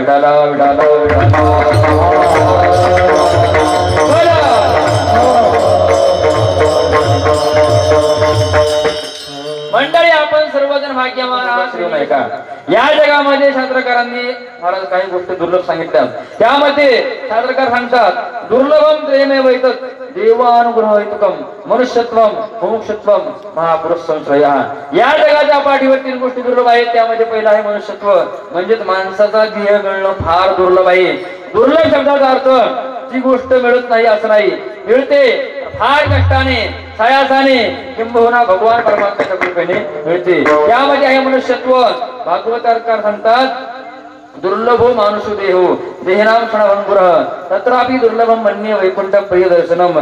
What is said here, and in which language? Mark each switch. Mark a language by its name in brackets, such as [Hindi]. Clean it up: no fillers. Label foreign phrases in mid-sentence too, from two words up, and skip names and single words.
[Marathi] विडाला विडाला मंडळी, आपण सर्वजण भाग्यवान नाही का? या जगामध्ये शास्त्रकारांनी महाराज काही गोष्टी दुर्लभ सांगितल्या. त्यामध्ये शास्त्रकार सांगतात [Sanskrit] दुर्लभम प्रेमे वैतक देवानुग्रहितकम मनुष्यत्वम मुमुक्षत्वम महापुरुष संश्रय. [Marathi] या जगाच्या पाठीवर 3 गोष्टी दुर्लभ आहेत. त्यामध्ये पहिला आहे मनुष्यत्व, म्हणजेच माणसाचा देह मिळणं फार दुर्लभ आहे. दुर्लभ शब्दाचा अर्थ जी गोष्ट मिळत नाही असं नाही, मिळते फार कष्टाने, सायासाने, किंबहुना भगवान परमात्म्याच्या कृपेने मिळते. त्यामध्ये आहे मनुष्यत्व. भागवतकार सांगतात [Sanskrit] दुर्लभो मानुषो देहो देहनाम क्षणभंगुरः तत्रापि दुर्लभम मन्ये वैकुंठ प्रिय दर्शनम.